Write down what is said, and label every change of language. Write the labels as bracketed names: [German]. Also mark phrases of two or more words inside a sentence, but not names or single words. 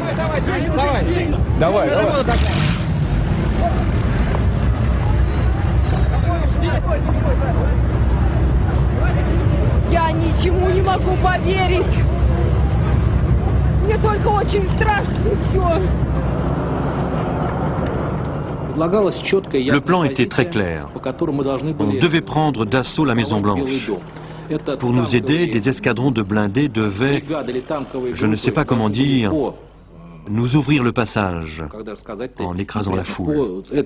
[Russian] Давай. Я ничему не могу поверить. Мне только очень страшно, и все. [French] Le plan était très clair. On devait prendre d'assaut la Maison-Blanche. Pour nous aider, des escadrons de blindés devaient, je ne sais pas comment dire, nous ouvrir le passage en écrasant la foule.